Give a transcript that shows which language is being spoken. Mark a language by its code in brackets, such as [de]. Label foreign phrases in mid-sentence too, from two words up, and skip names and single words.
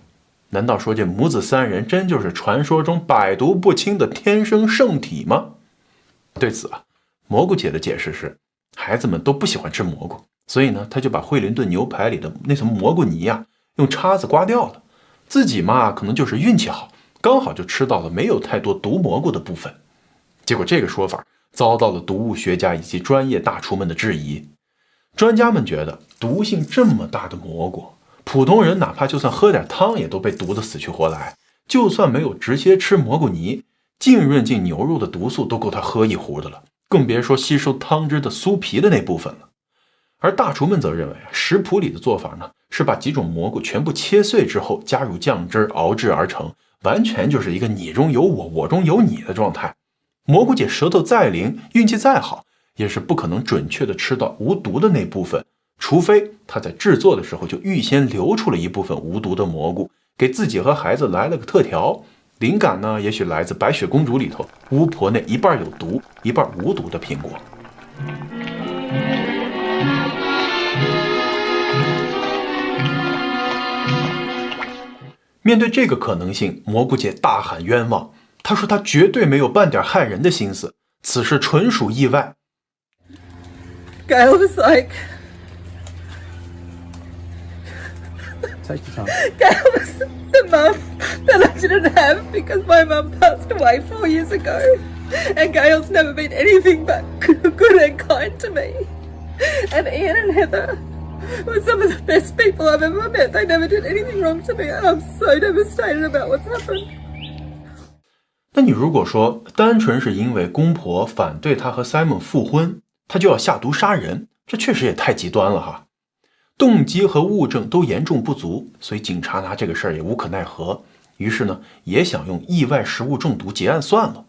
[zh] 難道說這母子3人真就是傳說中百毒不侵的天生聖體嗎？對此啊，蘑菇姐的解釋是，孩子們都不喜歡吃蘑菇，所以呢，他就把惠灵頓牛排裡的那层蘑菇泥啊，用叉子刮掉了。自己嘛，可能就是運氣好，剛好就吃到了没有太多毒蘑菇的部分。結果這個說法遭到了毒物學家以及專業大廚們的質疑。專家們覺得，毒性這麼大的蘑菇，普通人哪怕就算喝點湯也都被毒得死去活來，就算沒有直接吃蘑菇泥，浸潤進牛肉的毒素都夠他喝一壺的了，更別說吸收湯汁的酥皮的那部分了。而大廚們則認為，食譜裡的做法呢，是把幾種蘑菇全部切碎之後加入醬汁熬制而成，完全就是一個你中有我，我中有你的狀態。蘑菇姐舌頭再靈，運氣再好，也是不可能準確的吃到无毒的那部分，除非她在制作的時候就預先留出了一部分无毒的蘑菇，給自己和孩子來了個特調。靈感呢，也許來自白雪公主裡頭巫婆那一半有毒一半無毒的蘋果。面对这個可能性，蘑菇姐大喊冤枉。她說她絕對沒有半點害人的心思，此事純屬意外。 [en] Gail was like, Take your time. Gail was the mum that I didn't have because my mum passed away 4 years ago. And Gail's never been anything but good and kind to me. And Ian and Heather were some of the best people I've ever met. They never did anything wrong to me, and I'm so devastated about what's happened. [zh] 那你如果說單純是因為公婆反對他和 Simon 復婚，他就要下毒殺人，這確實也太極端了哈。動機和物證都嚴重不足，所以警察拿這個事兒也無可奈何，於是呢，也想用意外食物中毒結案算了。